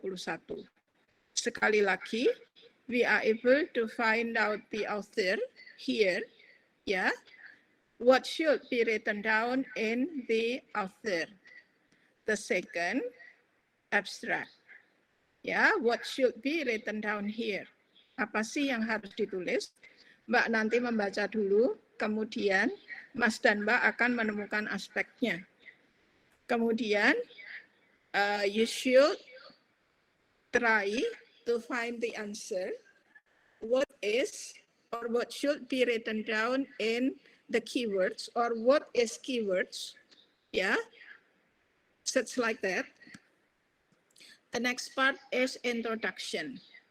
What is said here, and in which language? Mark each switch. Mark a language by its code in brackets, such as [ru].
[id] Sekali lagi, [en] we are able to find out the author here. Ya, what should be written down in the author? The second, abstract. Ya, what should be written down here? [id] Apa sih yang harus ditulis? Mbak nanti membaca dulu, kemudian Mas dan Mbak akan menemukan aspeknya. [en] Kemudian, you should try to find the answer. What is or what should be written down in the keywords, or what is keywords? Yeah, such like that. The next part is introduction.